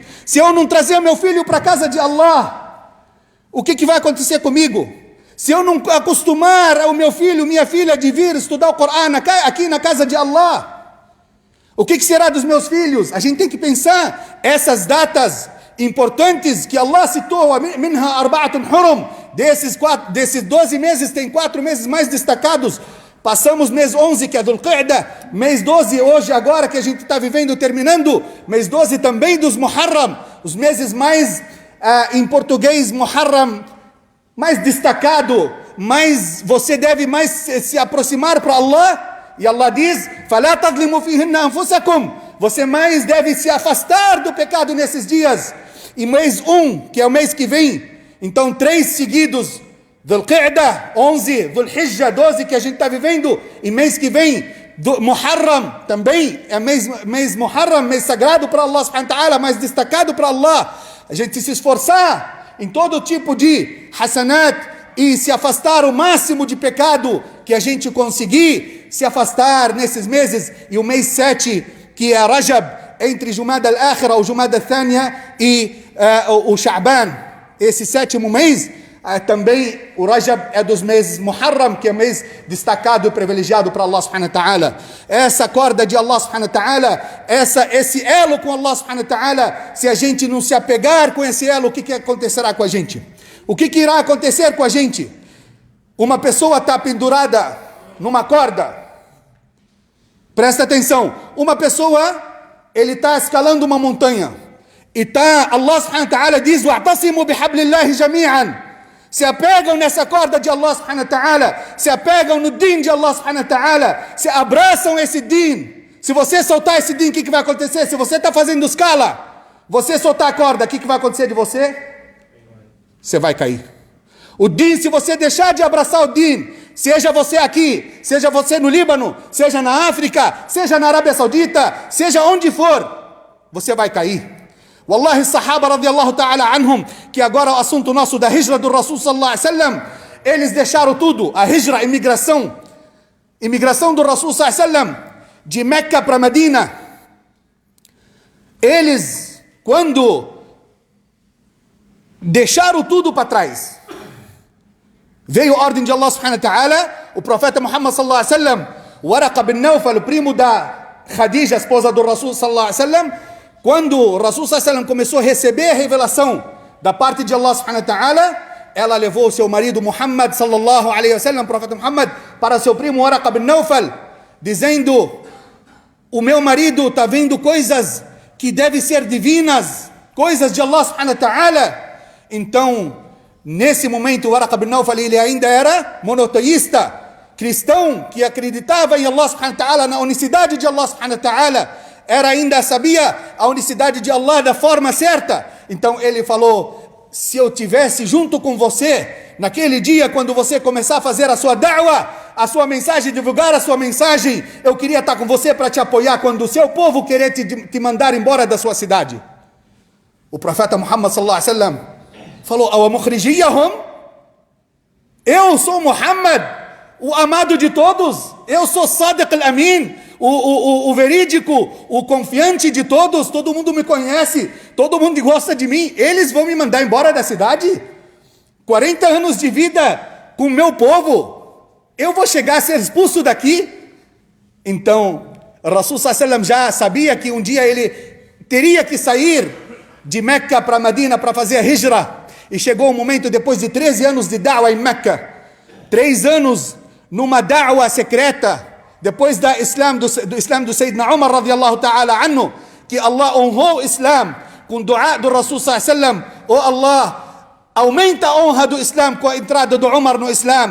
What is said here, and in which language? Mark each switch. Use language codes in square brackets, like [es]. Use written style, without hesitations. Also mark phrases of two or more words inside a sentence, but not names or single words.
[pt] Se eu não trazer meu filho para a casa de Allah, o que vai acontecer comigo? Se eu não acostumar o meu filho, minha filha, de vir estudar o Corão aqui na casa de Allah, o que será dos meus filhos? A gente tem que pensar essas datas importantes que Allah citou, minha [ar] أربعة حرم, [pt] desses 12 meses, tem 4 meses mais destacados. Passamos mês 11, que é Dhul Qa'dah, mês 12 hoje, agora que a gente está vivendo, terminando, mês 12 também dos Muharram, os meses mais, em português, Muharram, mais destacado, mais você deve mais se aproximar para Allah. E Allah diz: [ar] فَلَا تَظْلِمُوا فِيهِنَّ أَنفُسَكُمْ. [pt] Você mais deve se afastar do pecado nesses dias. E mês 1, que é o mês que vem, então 3 seguidos, Dhul-Qa'dah, 11, Dhul-Hijjah, 12, que a gente está vivendo, e mês que vem, Muharram, também é mês Muharram, mês sagrado para Allah [ar] سبحانه وتعالى, [pt] mais destacado para Allah. A gente se esforçar em todo tipo de hasanat e se afastar o máximo de pecado que a gente conseguir se afastar nesses meses. E o mês 7, que é Rajab, entre Jumada al-Akhira, ou Jumada al-Thaniya e o Sha'ban, esse 7º mês, também o Rajab é dos meses Muharram, que é mês destacado e privilegiado para Allah [ar] سبحانه وتعالى. [pt] Essa corda de Allah [ar] سبحانه وتعالى, [pt] esse elo com Allah [ar] سبحانه وتعالى, [pt] se a gente não se apegar com esse elo, o que acontecerá com a gente? O que irá acontecer com a gente? Uma pessoa está pendurada numa corda. Presta atenção. Uma pessoa, ele está escalando uma montanha. E Allah [ar] سبحانه وتعالى [pt] diz: [ar] وَاعْتَصِمُوا بِحَبْلِ اللَّهِ جَمِيعًا. [pt] Se apegam nessa corda de Allah [ar] سبحانه وتعالى, [pt] se apegam no din de Allah [ar] سبحانه وتعالى, [pt] se abraçam esse din. Se você soltar esse din, o que vai acontecer? Se você está fazendo escala, você soltar a corda, o que vai acontecer de você? Você vai cair. O din, se você deixar de abraçar o din, seja você aqui, seja você no Líbano, seja na África, seja na Arábia Saudita, seja onde for, você vai cair. Wallahi, [ar] الصحابة رضي الله تعالى عنهم, [pt] que agora é o assunto nosso da hijra do Rasul [ar] صلى الله عليه وسلم, [pt] eles deixaram tudo, a hijra, imigração do Rasul [ar] صلى الله عليه وسلم, [pt] de Meca para Medina. Eles, quando deixaram tudo para trás, veio a ordem de Allah [ar] سبحانه وتعالى, [pt] o profeta Muhammad [ar] صلى الله عليه وسلم, [pt] Waraqa bin Nawfal, o primo da Khadija, esposa do Rasul [ar] صلى الله عليه وسلم, [pt] quando o Rasul [ar] صلى الله عليه وسلم [pt] começou a receber a revelação da parte de Allah [ar] سبحانه وتعالى, [pt] ela levou o seu marido Muhammad [ar] صلى الله عليه وسلم, [pt] o profeta Muhammad, para seu primo Waraqa bin Nawfal, dizendo: o meu marido está vendo coisas que devem ser divinas, coisas de Allah [ar] سبحانه وتعالى. [pt] Então, nesse momento, Waraqa bin Nawfal, ele ainda era monoteísta, cristão, que acreditava em Allah [ar] سبحانه وتعالى, [pt] na unicidade de Allah [ar] سبحانه وتعالى, [pt] ainda sabia a unicidade de Allah da forma certa. Então ele falou: se eu tivesse junto com você, naquele dia, quando você começar a fazer a sua da'wah, a sua mensagem, divulgar a sua mensagem, eu queria estar com você para te apoiar quando o seu povo querer te mandar embora da sua cidade. O profeta Muhammad [ar] صلى الله عليه وسلم [pt] falou: [ar] أومخرجي هم? [pt] Eu sou Muhammad, o amado de todos, eu sou Sadiq al-Amin, o verídico, o confiante de todos, todo mundo me conhece, todo mundo gosta de mim, eles vão me mandar embora da cidade? 40 anos de vida com o meu povo, eu vou chegar a ser expulso daqui? Então, o Rasul [ar] صلى الله عليه وسلم [pt] já sabia que um dia ele teria que sair de Meca para Medina para fazer a hijra, e chegou o momento, depois de 13 anos de da'wah em Meca, 3 anos numa da'wah secreta, depois do Islã do Sayyidina Umar [ar] رضي الله تعالى عنه, [pt] que Allah honrou o Islã com dua do Rasul [ar] صلى الله عليه وسلم: [pt] oh Allah, aumenta a honra do Islã com a entrada do Umar no Islã.